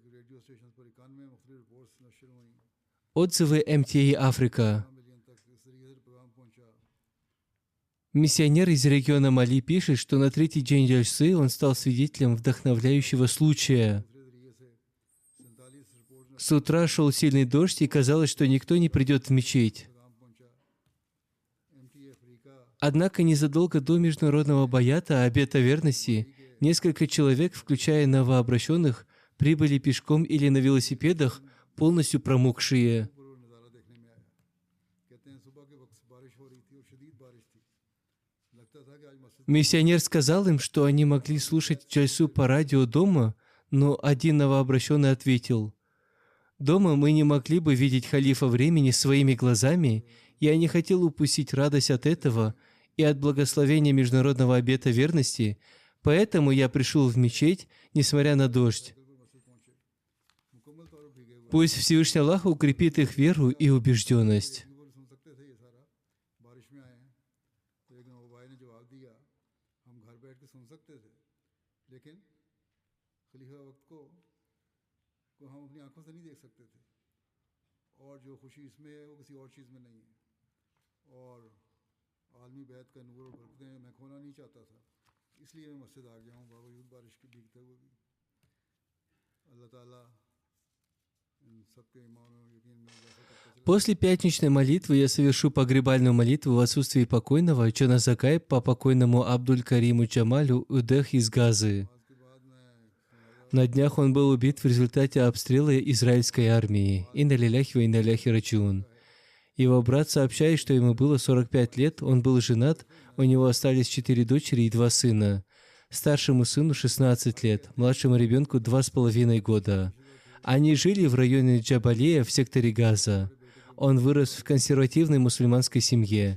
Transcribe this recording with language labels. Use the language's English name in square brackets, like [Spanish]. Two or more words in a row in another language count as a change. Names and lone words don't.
[Urdu] ریڈیو اسٹیشن پر 91 مختلف رپورٹس نشر ہوئی. [Russian] Отзывы МТА Африка. [Urdu] ملین تک اس طریقے سے پیغام پہنچا. [Russian] Миссионер из региона Мали пишет, что на третий день Джальсы он стал свидетелем вдохновляющего случая. [Urdu] دوسرے طریقے سے 47 رپورٹ [Russian] С утра шел сильный дождь, и казалось, что никто не придет в мечеть. [Urdu] پیغام پہنچا۔ MTA افریقہ [Russian] Однако незадолго до международного баята обета верности несколько человек, включая новообращенных, прибыли пешком или на велосипедах, полностью промокшие. [Urdu] پر وہ نظارہ دیکھنے میں آیا۔ کہتے ہیں صبح کے وقت بارش ہو رہی تھی اور شدید بارش تھی. لگتا تھا کہ آج مسجد [Russian] Миссионер сказал им, что они могли слушать джальсу по радио дома, но один новообращенный ответил: «Дома мы не могли бы видеть халифа времени своими глазами, я не хотел упустить радость от этого и от благословения международного обета верности, поэтому я пришел в мечеть, несмотря на дождь. [Urdu] مسجد پہنچے۔ مکمل طور پر بھیگے ہوئے [Russian] Пусть Всевышний Аллах укрепит их веру и убежденность». [Urdu] وہ سن سکتے تھے یہ سارا بارش میں آئے ہیں۔ تو ایک نواب بھائی نے جواب دیا ہم گھر بیٹھ کے سن سکتے تھے لیکن خلیفہ وقت کو ہم اپنی آنکھوں سے نہیں دیکھ سکتے تھے اور جو خوشی اس میں ہے وہ کسی اور چیز میں نہیں ہے اور عالمی بیعت کا نور اور برکتیں میں کھونا نہیں چاہتا تھا اس لیے میں مسجد آ گیا ہوں باوجود بارش کے بھیگتے ہوئے بھی. اللہ تعالیٰ ان سب کے ایمان اور یقین میں اضافہ کرتے چلے. [Russian] После пятничной молитвы я совершу погребальную молитву в отсутствии покойного Чоназакай по покойному Абдуль-Кариму Джамалю Удех из Газы. [Urdu] اس کے بعد میں [Russian] На днях он был убит в результате обстрела израильской армии. [Arabic] إنا لله وإنا إليه راجعون. [Russian] Его брат сообщает, что ему было 45 лет, он был женат, у него остались 4 дочери и 2 сына. Старшему сыну 16 лет, младшему ребенку 2,5 года. Они жили в районе Джабалея в секторе Газа. Он вырос в консервативной мусульманской семье.